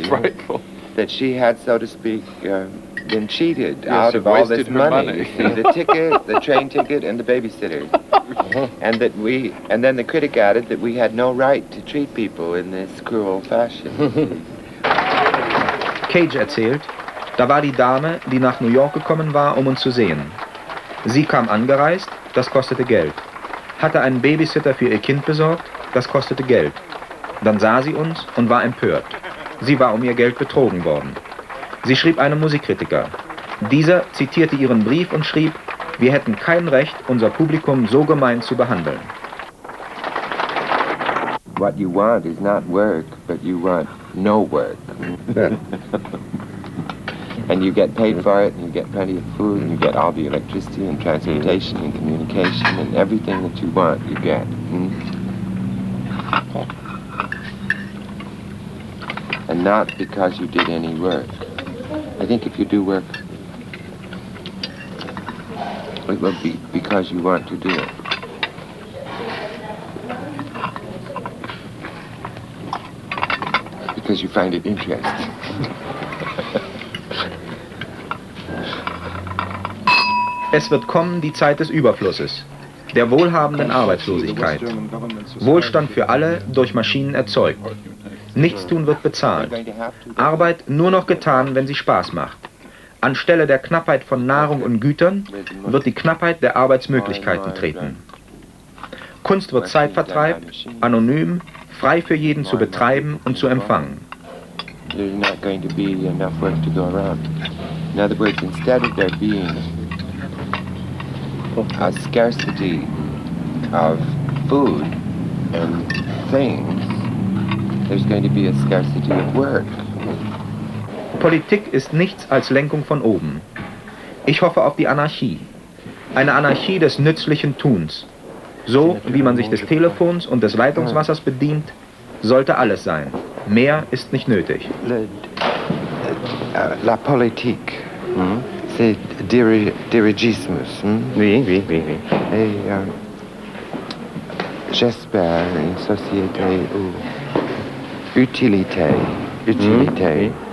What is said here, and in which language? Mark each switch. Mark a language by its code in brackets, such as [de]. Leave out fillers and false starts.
[en] so frightful, that she had, so to speak, been cheated Yes, out she of all this wasted her money. money. You see, the ticket, the train ticket, and the babysitter, and then the critic added that we had no right to treat people in this cruel fashion. [de] Cage erzählt, da war die Dame, die nach New York gekommen war, uns zu sehen. Sie kam angereist, das kostete Geld. Hatte einen Babysitter für ihr Kind besorgt, das kostete Geld. Dann sah sie uns und war empört. Sie war ihr Geld betrogen worden. Sie schrieb einem Musikkritiker. Dieser zitierte ihren Brief und schrieb, wir hätten kein Recht, unser Publikum so gemein zu behandeln. [en] What you want is not work, but you want no work. And you get paid for it, and you get plenty of food, and you get all the electricity and transportation and communication and everything that you want, you get. And not because you did any work. I think if you do work, it will be because you want to do it. Because you find it interesting. [de] Es wird kommen die Zeit des Überflusses, der wohlhabenden Arbeitslosigkeit. Wohlstand für alle durch Maschinen erzeugt. Nichtstun wird bezahlt. Arbeit nur noch getan, wenn sie Spaß macht. Anstelle der Knappheit von Nahrung und Gütern wird die Knappheit der Arbeitsmöglichkeiten treten. Kunst wird Zeitvertreib, anonym, frei für jeden zu betreiben und zu empfangen. [en] There's not going to be enough work to go around. In other words, instead of there being a scarcity of food and things, there's going to be a scarcity of work. [de] Politik ist nichts als Lenkung von oben. Ich hoffe auf die Anarchie. Eine Anarchie des nützlichen Tuns. So wie man sich des Telefons und des Leitungswassers bedient, sollte alles sein. Mehr ist nicht nötig. [fr] La politique, c'est dirigismus. Oui, oui, oui, oui. Et j'espère une société où utilité